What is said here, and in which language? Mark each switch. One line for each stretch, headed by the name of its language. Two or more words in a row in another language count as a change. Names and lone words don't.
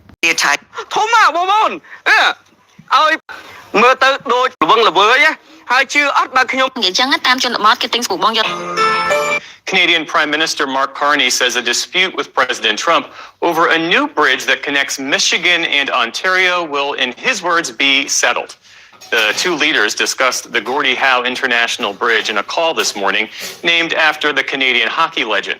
Khmer: ศไทย ធំមកបងប្អូនឲ្យមើលទៅដូចល្វឹងល្វើយហើយជឿអត់បើខ្ញុំនិយាយចឹងតាមជនបទគេទិញស្ពូបងយក
English: Canadian Prime Minister Mark Carney says a dispute with President Trump over a new bridge that connects Michigan and Ontario will, in his words, be settled. The two leaders discussed the Gordie Howe International Bridge in a call this morning, named after the Canadian hockey legend.